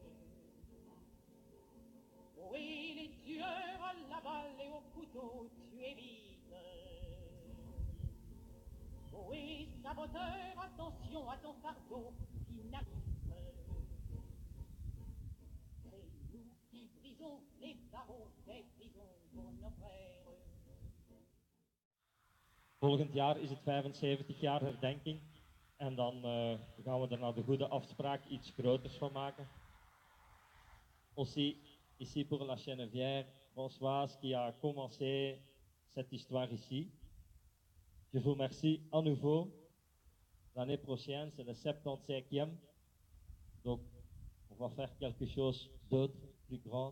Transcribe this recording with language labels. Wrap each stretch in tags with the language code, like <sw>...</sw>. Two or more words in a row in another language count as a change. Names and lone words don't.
<fr>Oui, les tueurs à la balle et au couteau, tuez vite. Oui, saboteur, attention à ton fardeau, dynamite. C'est nous qui brisons les barreaux des prisons pour nos frères.</fr> <nl>Volgend jaar is het 75 jaar herdenking en dan gaan we er naar de goede afspraak iets groters van maken.</nl> <fr>Aussi, ici pour la Chenevière, Françoise qui a commencé cette histoire ici. Je vous remercie à nouveau. L'année prochaine, c'est le 75e Donc, on va faire quelque chose d'autre, plus grand.</fr>